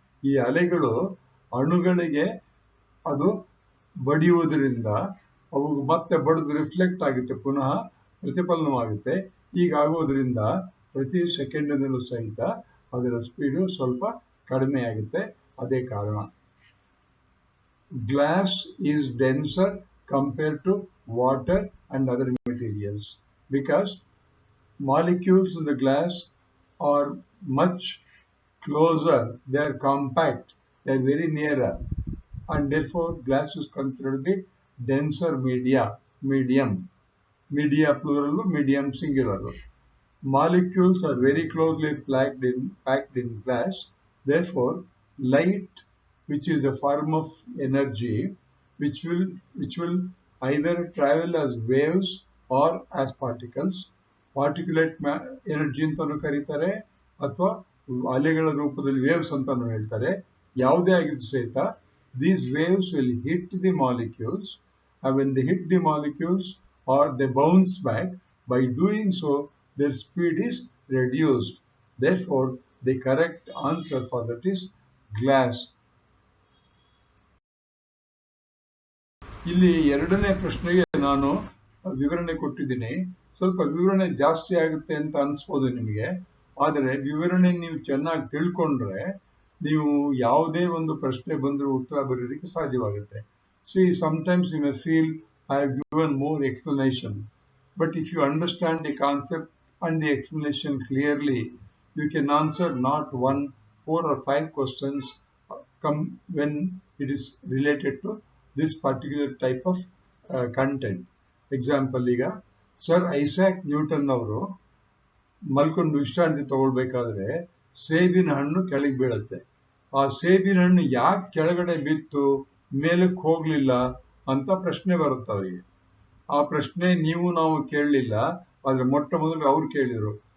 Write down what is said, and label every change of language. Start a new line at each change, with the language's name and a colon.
Kannada: ಈ ಅಲೆಗಳು ಅಣುಗಳಿಗೆ ಅದು ಬಡಿಯುವುದರಿಂದ ಅವು ಮತ್ತೆ ಬಡಿದು ರಿಫ್ಲೆಕ್ಟ್ ಆಗುತ್ತೆ, ಪುನಃ ಪ್ರತಿಫಲನವಾಗುತ್ತೆ. ಹೀಗಾಗುವುದರಿಂದ ಪ್ರತಿ ಸೆಕೆಂಡಿನಲ್ಲೂ ಸಹಿತ ಅದರ ಸ್ಪೀಡು ಸ್ವಲ್ಪ ಕಡಿಮೆ ಆಗುತ್ತೆ. ಅದೇ ಕಾರಣ.
English: Glass is denser compared to water and other materials because molecules in the glass are much closer, they are compact, they are very nearer, and therefore glass is considered the denser medium plural, medium singular. Molecules are very closely packed in glass. Therefore, light, which is a form of energy, which will either travel as waves or as particles. Particulate energy
Kannada: ಅಂತಾನು ಕರೀತಾರೆ, ಅಥವಾ ಅಲೆಗಳ ರೂಪದಲ್ಲಿ waves ಅಂತಾನು ಹೇಳ್ತಾರೆ. ಯಾವುದೇ ಆಗಿದ್ದು ಸಹಿತ
English: these waves will hit the molecules, and when they hit the molecules or they bounce back, by doing so their speed is reduced. Therefore, the correct answer for that is glass.
Kannada: ಇಲ್ಲಿ ಎರಡನೇ ಪ್ರಶ್ನೆಗೆ ನಾನು ವಿವರಣೆ ಕೊಟ್ಟಿದ್ದೀನಿ. ಸ್ವಲ್ಪ ವಿವರಣೆ ಜಾಸ್ತಿ ಆಗುತ್ತೆ ಅಂತ ಅನ್ಸ್ಬೋದು ನಿಮಗೆ, ಆದರೆ ವಿವರಣೆ ನೀವು ಚೆನ್ನಾಗಿ ತಿಳ್ಕೊಂಡ್ರೆ ನೀವು ಯಾವುದೇ ಒಂದು ಪ್ರಶ್ನೆ ಬಂದರೂ ಉತ್ತರ ಬರೆಯೋದಕ್ಕೆ ಸಾಧ್ಯವಾಗುತ್ತೆ.
English: See, sometimes you may feel I have given more explanation, but if you understand the concept and the explanation clearly, you can answer not 1, 4 or 5 questions when it is related to this particular type of content.
Kannada: Example, ಈಗ sir Isaac Newton ಅವರು ಮಲ್ಕೊಂಡು ವಿಶ್ರಾಂತಿ ತಗೊಳ್ಬೇಕಾದ್ರೆ ಸೇಬಿನ ಹಣ್ಣು ಕೆಳಗೆ ಬೀಳುತ್ತೆ. ಆ ಸೇಬಿನ ಹಣ್ಣು ಯಾಕೆ ಕೆಳಗಡೆ ಬಿತ್ತು, ಮೇಲಕ್ಕೆ ಹೋಗ್ಲಿಲ್ಲ ಅಂತ ಪ್ರಶ್ನೆ ಬರುತ್ತೆ ಅವರಿಗೆ. ಆ ಪ್ರಶ್ನೆ ನಾವು ಕೇಳಲಿಲ್ಲ, ಆದ್ರೆ ಮೊಟ್ಟ ಮೊದಲು ಅವ್ರು ಕೇಳಿದ್ರು.